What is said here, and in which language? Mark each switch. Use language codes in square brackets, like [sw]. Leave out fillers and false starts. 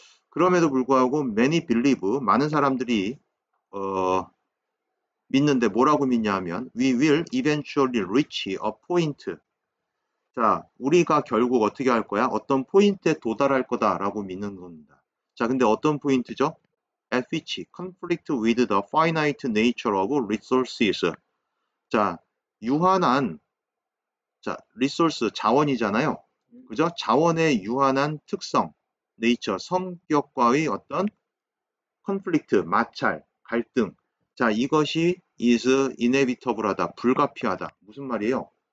[ko] 그럼에도 불구하고 [en] many believe, [ko] 많은 사람들이 믿는데 뭐라고 믿냐 하면 [en] we will eventually reach a point. [ko] 자, 우리가 결국 어떻게 할 거야? 어떤 포인트에 도달할 거다라고 믿는 겁니다. 자, 근데 어떤 포인트죠? [en] At which conflict with the finite nature of resources. [ko] 자, 유한한 resource 자원이잖아요. 그죠? 자원의 유한한 특성, nature 성격과의 어떤 conflict 마찰, 갈등. 자, 이것이 is inevitable하다, 불가피하다. 무슨 말이에요?